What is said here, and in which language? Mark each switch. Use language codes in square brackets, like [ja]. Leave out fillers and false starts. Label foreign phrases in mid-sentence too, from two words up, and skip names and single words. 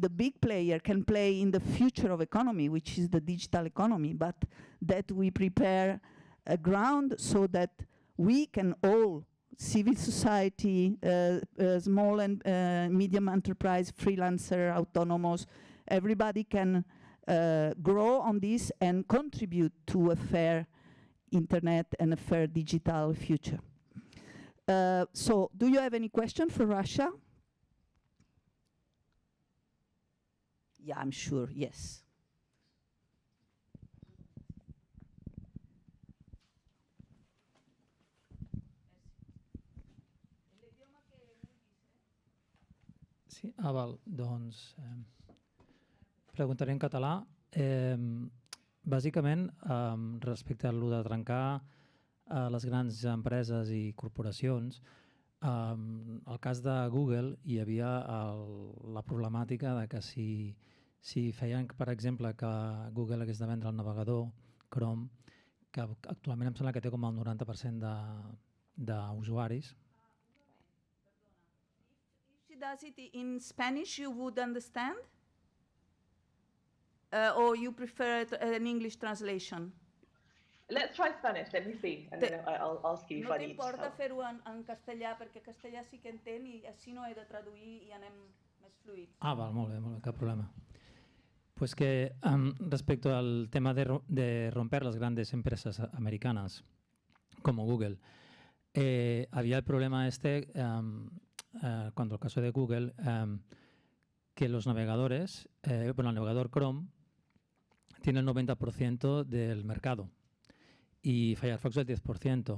[en] the big player can play in the future of economy, which is the digital economy, but that we prepare a ground so that we can all, civil society, small and medium enterprise, freelancer, autonomous, everybody can grow on this and contribute to a fair internet and a fair digital future. So, do you have any question for Rasha? Yeah, I'm sure, yes. [ca] Sí, val, doncs preguntaré en català. Bàsicament, respecte a lo de trencar les grans empreses i corporacions, al cas de Google hi havia la problemàtica de que si feien, per exemple, que Google hagués de vendre el navegador Chrome, que actualment em sembla que té com el 90% d'usuaris. [en] If she does it in Spanish, you would understand? Or you prefer an English translation? Let's try Spanish, let me see, and then I'll ask you if I need help. [ca] No t'importa fer-ho en castellà, perquè castellà sí que entén i així no he de traduir i anem més fluids. Val, molt bé, cap problema. [es] Pues que respecto al tema de romper las grandes empresas americanas como Google, había el problema cuando el caso de Google, que los navegadores, el navegador Chrome tiene el 90% del mercado y Firefox el 10%.